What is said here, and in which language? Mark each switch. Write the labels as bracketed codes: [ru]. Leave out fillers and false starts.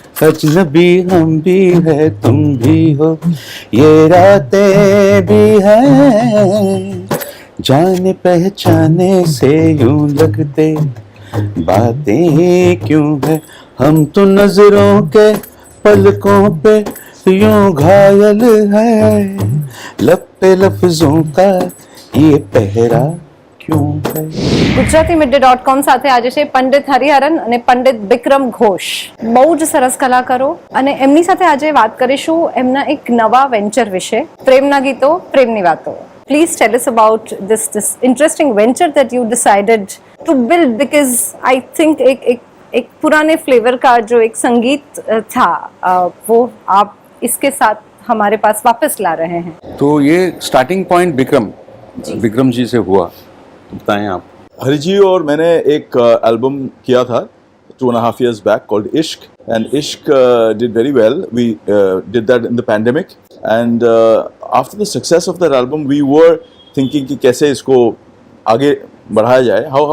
[hi] अजनबी हम भी है तुम भी हो, ये रातें भी हैं, जाने पहचाने से यूं लगते बातें क्यों है। हम तो नजरों के पलकों पे यूं घायल है, लब पे लफ्जों का ये पहरा क्यों है। [gu] ગુજરાતીમીડિયા.com સાથે આજે છે પંડિત હરિહરન અને પંડિત વિક્રમ ઘોષ, બહુ જ સરસ કલાકારો, અને એમની સાથે આજે વાત કરીશું એમના એક નવા વેન્ચર વિશે, પ્રેમના ગીતો પ્રેમની વાતો. [en] Please tell us about this interesting venture that you decided to build, because I think [hi] एक पुराने फ्लेवर का जो एक संगीत था वो आप इसके साथ हमारे पास वापस ला रहे हैं। तो ये स्टार्टिंग पॉइंट विक्रम जी से हुआ, तो बताएं आप। हरि जी और मैंने एक एल्बम किया था [en] 2.5 years back called Ishq, and Ishq did very well. We did that in the pandemic, and after the success of that album we were thinking [hi] कि कैसे इसको आगे बढ़ाया जाए.